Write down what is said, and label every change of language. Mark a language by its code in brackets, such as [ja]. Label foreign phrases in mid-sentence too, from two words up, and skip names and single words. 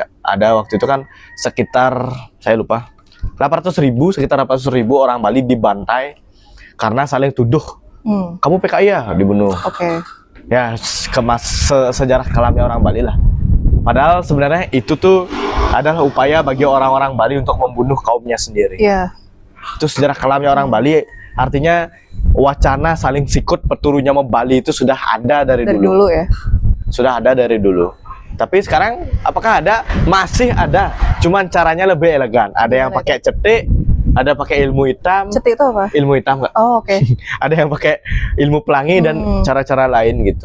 [id] Ada waktu itu kan sekitar, saya lupa, sekitar 800.000 orang Bali dibantai karena saling tuduh. Kamu PKI ya, dibunuh. Ya, sejarah kelamnya orang Bali lah. Padahal sebenarnya itu tuh adalah upaya bagi orang-orang Bali untuk membunuh kaumnya sendiri. Itu sejarah kelamnya orang Bali. Artinya wacana saling sikut peturunya Bali itu sudah ada dari dulu ya. Sudah ada dari dulu. Tapi sekarang apakah ada? Masih ada. Cuman caranya lebih elegan. Ada yang pakai cetik, ada pakai ilmu hitam. Cetik itu apa? Ilmu hitam, Kak. Oh, oke. Ada yang pakai ilmu pelangi dan cara-cara lain gitu.